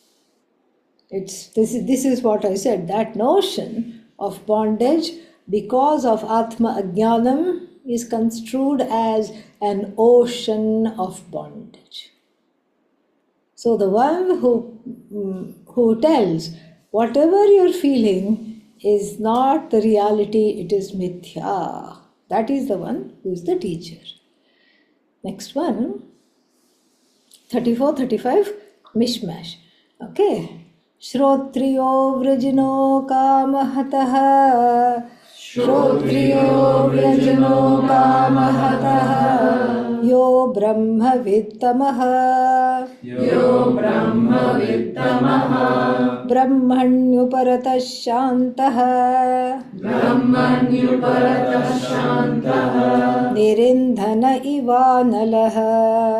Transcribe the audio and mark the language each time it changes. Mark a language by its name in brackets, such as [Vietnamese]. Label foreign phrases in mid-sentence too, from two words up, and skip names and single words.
[English] This is what I said, that notion of bondage because of [Sanskrit] आत्म अज्ञानम् [English] is construed as an ocean of bondage. So the one who tells whatever you're feeling is not the reality, it is mithya. That is the one who is the teacher. Next one, 34, 35, mishmash. Okay. [Sanskrit] श्रोत्रियो वृजिनो कामहतः. श्रोत्रियो वृजिनो कामहतः. यो ब्रह्म वित्तमः. यो ब्रह्म वित्तमः. ब्रह्मण्युपरतः शान्तः. ब्रह्मण्युपरतः शान्तः. निरिन्धन इवानलः.